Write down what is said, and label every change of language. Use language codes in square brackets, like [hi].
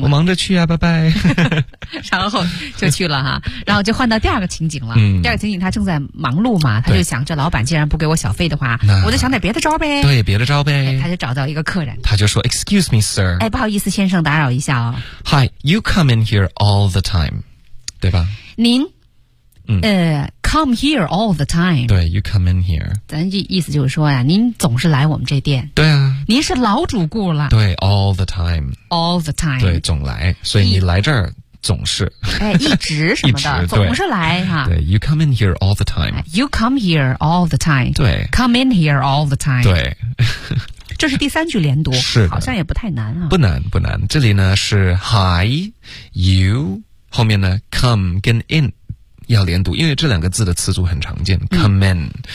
[zh] 我忙着去啊，拜拜。然后就去了哈，然后就换到第二个情景了。第二个情景，他正在忙碌嘛，他就想：这老板既然不给我小费的话，我就想点别的招呗。对，别的招呗。他就找到一个客人，他就说：“ [en] Excuse me, sir。” [zh] 哎，不好意思，先生，打扰一下哦。 [en] Hi, you come in here all the time. [zh] 对吧您 [en] come here all the time [zh] 对 [en] you come in here [zh] 咱意思就是说呀您总是来我们这店对啊您是老主顾了对 [en] all the time all the time [zh] 对总来所以你来这儿总是哎，一直什么的总是来哈。对 [en] you come in here all the time you come here all the time [zh] 对 [en] come in here all the time [zh] 对这是第三句连读是好像也不太难啊不难不难这里呢是 [en] hi youhome in come [zh] 跟 in 要连读因为这两个字的词组很常见 come in